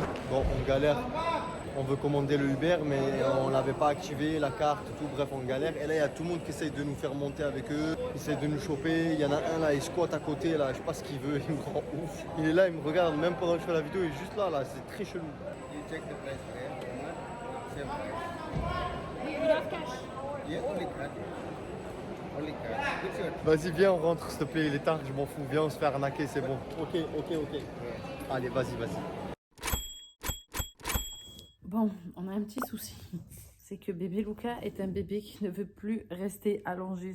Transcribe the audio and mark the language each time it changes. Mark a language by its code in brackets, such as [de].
[fr] Bon, on galère. On veut commander le Uber, mais on l'avait pas activé, la carte, tout. Bref, on galère. Et là, il y a tout le monde qui essaye de nous faire monter avec eux. Ils essayent de nous choper. Il y en a un là, il squatte à côté. Là, je sais pas ce qu'il veut. Il me rend ouf. Il est là, il me regarde même pendant que je fais la vidéo. Il est juste là, là. C'est très chelou. [en] You check the price there, same price. You have cash. Yeah, only card. Only card. Which one? [fr] Vas-y, viens, on rentre, s'il te plaît. Il est tard, je m'en fous. Viens, on se fait arnaquer, c'est bon. Ok. Allez, vas-y. Bon, on a un petit souci. c'est que bébé Luca est un bébé qui ne veut plus rester allongé.